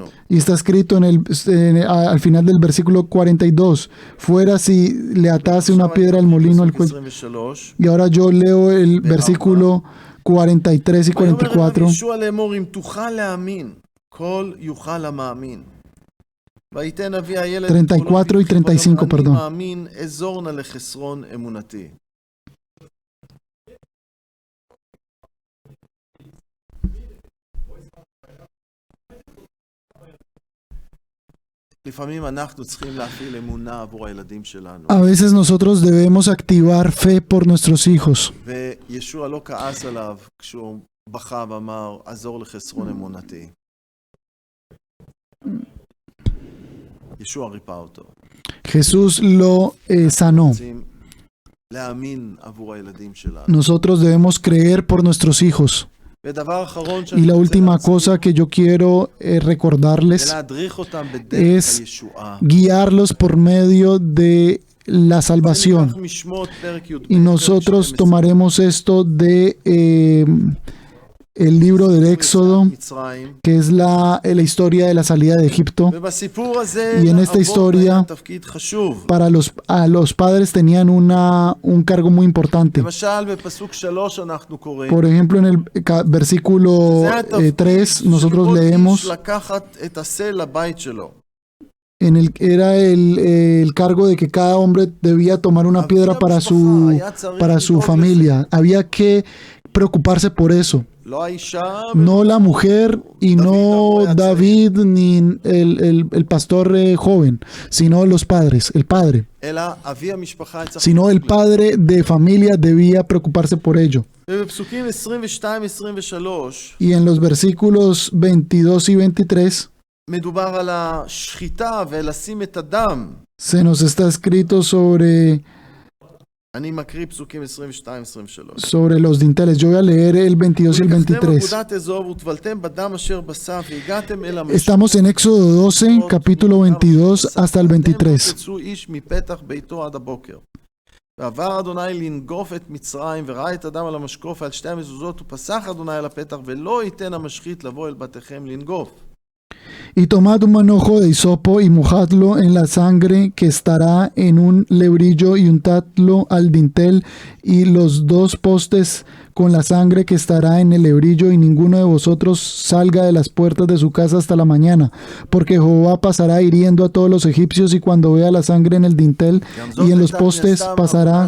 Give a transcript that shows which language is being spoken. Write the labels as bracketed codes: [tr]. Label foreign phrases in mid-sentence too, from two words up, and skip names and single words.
[es] y está escrito al final del versículo 42, fuera si le atase una piedra al molino al cuello. 23, Y ahora yo leo el versículo 43 y [he] ויאמר אליו [es] 44. [he] ישוע לאמור, אם תוכל להאמין, כל יוכל המאמין. ויתן אבי הילד [es] 34 y 35, [he] אני [es] perdón. [he] מאמין, אזור נא לחסרון אמונתי. לפעמים אנחנו צריכים להפעיל אמונה עבור הילדים שלנו. [es] A veces nosotros debemos activar fe por nuestros hijos. [he] וישוע לא כעס עליו כשהוא בכה ואמר, עזור לחסרון אמונתי. ישוע ריפא אותו. [es] Jesús lo sanó. [he] רוצים להאמין עבור הילדים שלנו. [es] Nosotros debemos creer por nuestros hijos. [he] ודבר אחרון [es] Y la última cosa que yo quiero recordarles [he] ולהדריך אותם בדרך [es] es [he] הישועה. [es] guiarlos por medio de la salvación. [he] משמות פרק י"ב, [es] Y nosotros [he] פרק 12, [es] tomaremos esto de el libro del Éxodo, [he] מצרים. [es] que es la historia de la salida de Egipto. [he] ובסיפור הזה, [es] Y en esta [he] לאבות [es] historia, [he] היה תפקיד חשוב. [es] A los padres tenían un cargo muy importante. [he] למשל, בפסוק 3 אנחנו קוראים. [es] Por ejemplo, en el versículo [he] זה התפקיד [es] 3 nosotros [he] של כל איש [es] leemos, [he] לקחת את השה לבית שלו. [es] era el cargo de que cada hombre debía tomar una piedra para su familia. Había que preocuparse por eso. [he] לא האישה, [es] No la mujer y no David ni el pastor joven, sino los padres, el padre. [he] אלא אבי המשפחה צריך [es] Sino el padre de familia debía preocuparse por ello. [he] ובפסוקים 22-23 [es] Y en los versículos 22 y 23 [he] מדובר על השחיטה ולשים את הדם. [es] se nos está escrito sobre [he] אני מקריא פסוקים 22-23. [es] sobre los dinteles. Yo voy a leer el 22 y el 23. [he] אגודת אזוב וטבלתם בדם אשר בסף והגעתם אל המשכן. [es] Estamos en Éxodo 12, capítulo 22 hasta el 23. [he] תצאו איש מפתח ביתו עד הבוקר. ועבר אדוני לנגוף את מצרים וראה את הדם על המשקוף ועל שתי המזוזות ופסח אדוני על הפתח ולא ייתן המשחית לבוא אל בתיכם לנגוף. [es] Y tomad un manojo de hisopo y mojadlo en la sangre que estará en un lebrillo y untadlo al dintel y los dos postes con la sangre que estará en el lebrillo, y ninguno de vosotros salga de las puertas de su casa hasta la mañana, porque Jehová pasará hiriendo a todos los egipcios, y cuando vea la sangre en el dintel y en los postes pasará.